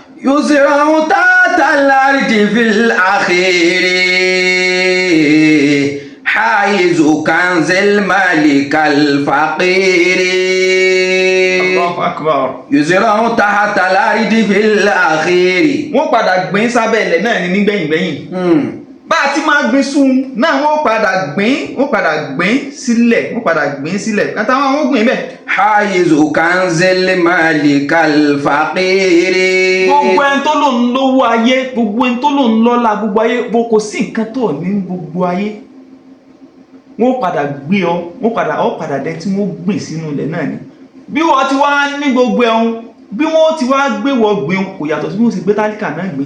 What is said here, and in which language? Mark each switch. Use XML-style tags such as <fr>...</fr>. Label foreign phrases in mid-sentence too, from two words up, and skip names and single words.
<ar>يزرع تحت الأرض في الأخير حائز كنز الملك الفقير. Allahu Akbar. يزرع تحت الأرض في الأخير.</ar> <yo>wọ́n padà gbìn sábẹ́ ilẹ̀ náà ní nígbẹ̀yìngbẹ̀yìn. bá a ti máa gbìn sùn náà wọ́n padà gbìn sílẹ̀ àtàwọn àwọn gbìn bẹ́ẹ̀.</yo> <ar>حائز كنز الملك الفقير.</ar> <yo>gbogbo ẹni tó lò ń lówó ayé, gbogbo ẹni tó lò ń lọ́lá gbogbo ayé, bó kò sí nǹkan tó ní gbogbo ayé, wọ́n padà gbé ọ padà dẹ tí wọ́n gbìn sínú ilẹ̀ náà ni. bí wọ́n ti wá ní gbogbo ẹ̀hún, bí wọ́n ti wá gbé wọ́n gbìn kò yàtọ̀ sí bí wọ́n ti gbé tálíkà náà gbìn.</yo>